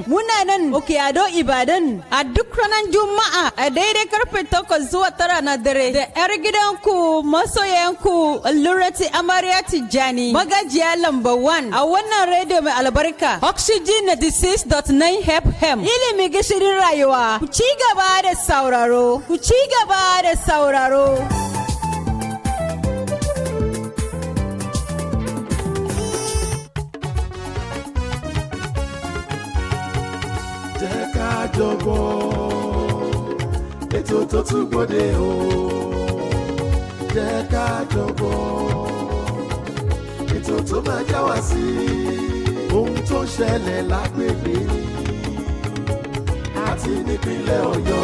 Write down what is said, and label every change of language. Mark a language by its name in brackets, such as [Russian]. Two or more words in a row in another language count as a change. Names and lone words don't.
[Hausa] Muna nan Okeado Ibadan a duk ranar Juma'a a daidai karfe 8 zuwa 9 na dare da 'yar gidanku masoyanku Lurati Amarya Tijjani magajiya lamba 1 a wannan rediyo mai albarka Oxygen 96.9 FM. Ilimi gishirin rayuwa, ku ci gaba da sauraro, ku ci gaba da sauraro. [Yoruba] Jẹ́ ká jọ̀bọ̀ ètò tó tún gbòde o. Jẹ́ ká jọ̀bọ̀ ètò tó máa já wa sí ohun tó ṣẹlẹ̀ lágbègbè àti nípínlẹ̀ Ọ̀yọ́.